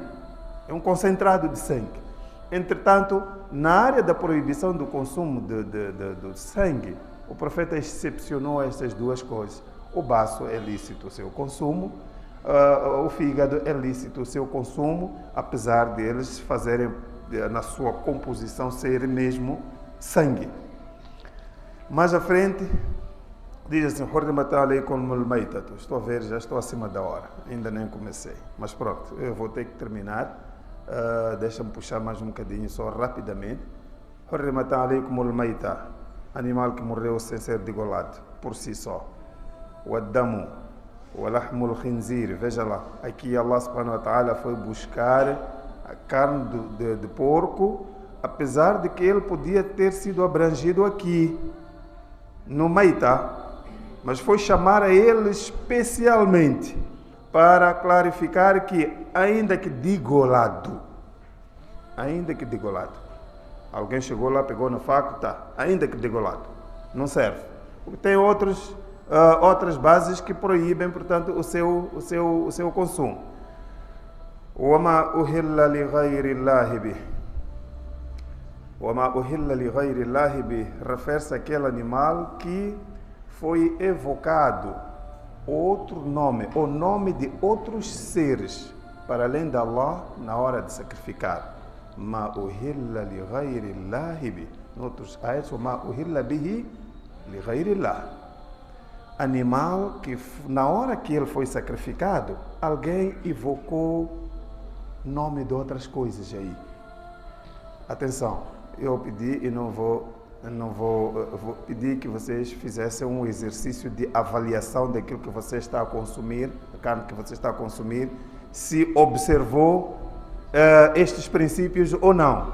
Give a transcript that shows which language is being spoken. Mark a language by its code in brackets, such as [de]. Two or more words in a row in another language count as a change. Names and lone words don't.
[pt] É um concentrado de sangue. Entretanto, na área da proibição do consumo do sangue, o profeta excepcionou essas duas coisas. O baço é lícito o seu consumo, o fígado é lícito o seu consumo, apesar deles fazerem, na sua composição, ser mesmo sangue. Mais à frente, diz assim: [ar] حرمت عليكم الميتة. [pt] Estou a ver, já estou acima da hora, ainda nem comecei. Mas pronto, eu vou ter que terminar. Deixa-me puxar mais um bocadinho, só rapidamente. [ar] حرمت عليكم الميتة. [pt] Animal que morreu sem ser degolado, por si só. [ar] والدم ولحم الخنزير. [pt] Veja lá, aqui Allah [ar] سبحانه وتعالى [pt] foi buscar a carne de porco, apesar de que ele podia ter sido abrangido aqui no Maita, mas foi chamar a ele especialmente para clarificar que ainda que degolado, alguém chegou lá, pegou na faca, tá, ainda que degolado, não serve, porque tem outras bases que proíbem, portanto, o seu consumo. [ar] وَمَا أُهِلَّ لِغَيْرِ اللَّهِ بِهِ. وَمَا أُهِلَّ لِغَيْرِ اللَّهِ بِهِ [pt] refere-se àquele animal que foi evocado outro nome, o nome de outros seres, para além de Allah na hora de sacrificar. [ar] ما أهل لغير الله به. [pt] Noutros ayats, [ar] ما أهل به لغير الله. [pt] Animal que na hora que ele foi sacrificado, alguém evocou nome de outras coisas aí. Atenção, eu pedi e vou pedir que vocês fizessem um exercício de avaliação daquilo que você está a consumir, a carne que você está a consumir, se observou estes princípios ou não.